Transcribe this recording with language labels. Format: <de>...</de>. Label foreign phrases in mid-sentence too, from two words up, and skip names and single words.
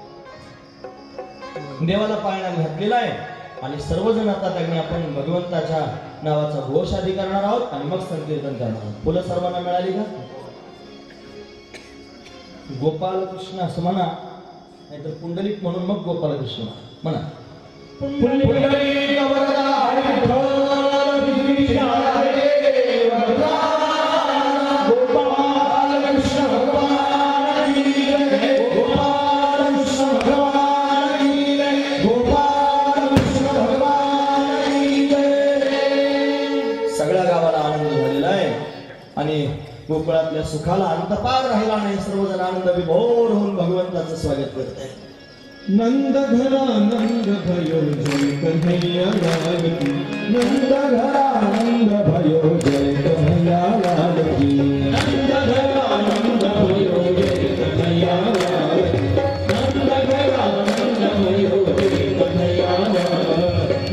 <mr>देवाला पाळण्यात घातलेला आहे. आणि सर्वजण आता त्यांनी आपण भगवंताच्या नावाचा घोष आधी करणार आहोत आणि मग संकीर्तन करणार आहोत. फुलं सर्वांना मिळाली का? गोपाल कृष्ण असं म्हणा, नाहीतर पुंडलिक म्हणून मग गोपाल कृष्ण म्हणा. पुंडलिक वरदा विठ्ठल कृष्ण हरे वरदा.</mr> <hi>गोपाल कृष्ण भगवान की जय. गोपाल कृष्ण भगवान की जय. गोपाल कृष्ण भगवान की जय.</hi> <mr>सगळ्या गावाला आनंद झालेला आहे. आणि गोकुळातल्या सुखाला अंतपार राहिला नाही. सर्वजण आनंद विभोर होऊन भगवंताचं स्वागत करत आहे.</mr> <hi>नंद घरा नंद भयो जय कन्हैया लाल की. नंद घरा नंद भयो जय कन्हैया लाल की. नंद घरा नंद भयो जय कन्हैया लाल की. नंद घरा नंद भयो जय कन्हैया लाल की.</hi>